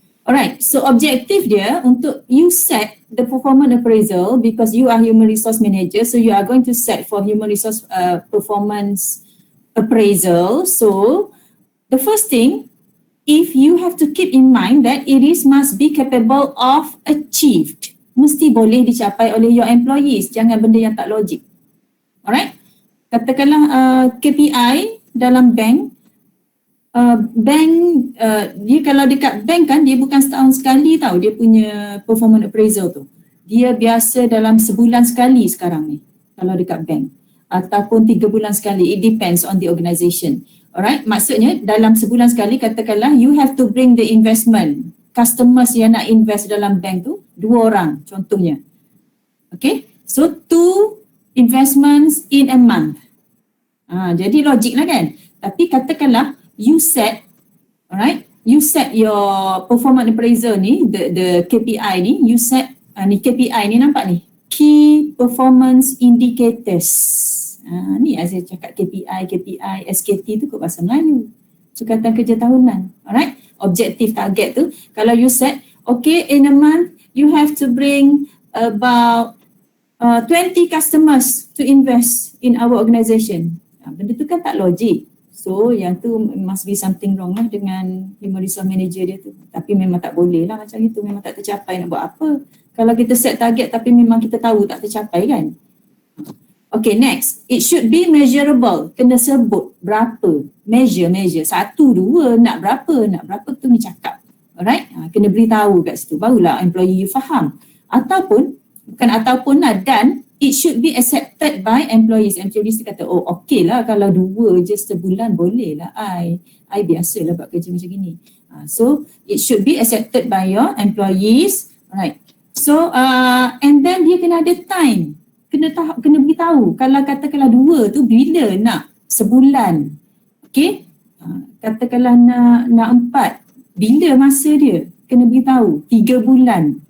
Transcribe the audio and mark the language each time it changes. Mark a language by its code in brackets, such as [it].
[en] Alright, so [ms] objektif dia untuk [en] you set the performance appraisal because you are human resource manager. So you are going to set for human resource performance appraisal. So the first thing, if you have to keep in mind that it must be capable of achieved. [ms] Mesti boleh dicapai oleh [en] your employees. [ms] Jangan benda yang tak logik. Alright, katakanlah KPI dalam bank. Dia kalau dekat bank kan dia bukan setahun sekali tau dia punya performance appraisal tu. Dia biasa dalam sebulan sekali sekarang ni kalau dekat bank, ataupun 3 bulan sekali, [en] it depends on the organisation. [ms] Alright, maksudnya dalam sebulan sekali katakanlah [en] you have to bring the investment, customers [ms] yang nak invest dalam bank tu 2 orang contohnya. [en] Okay, so 2 investments in a month. [ms] Jadi logik lah kan. Tapi katakanlah [en] you set, alright, you set your performance appraisal ni, the KPI ni, you set, ni KPI [ms] ni nampak ni, [en] Key Performance Indicators. [ms] Ni saya cakap KPI, SKT tu kot bahasa Melayu. Sukatan Kerja Tahunan, alright, objektif target tu. [en] Kalau you set, okay, in a month, you have to bring about 20 customers to invest in our organisation. [ms] Benda tu kan tak logik. So yang tu [en] must be something wrong [ms] lah dengan human resource manager dia tu. Tapi memang tak boleh lah macam itu, memang tak tercapai, nak buat apa. Kalau kita set target tapi memang kita tahu tak tercapai kan. Okay, next. [en] It should be measurable. [ms] Kena sebut berapa. Measure. 1, 2, nak berapa tu ni cakap. Alright, kena beritahu kat situ. Barulah employee you faham. Ataupun lah, dan [en] it should be accepted by employees. [ms] Employees kata, oh okey lah kalau 2 je sebulan boleh lah. I biasalah buat kerja macam gini. [en] So it should be accepted by your employees. Alright. So and then [ms] dia kena ada [en] time. [ms] Kena beritahu. Kalau katakanlah 2 tu bila nak? Sebulan. Okay. Katakanlah nak 4. Bila masa dia? Kena beritahu. 3 bulan.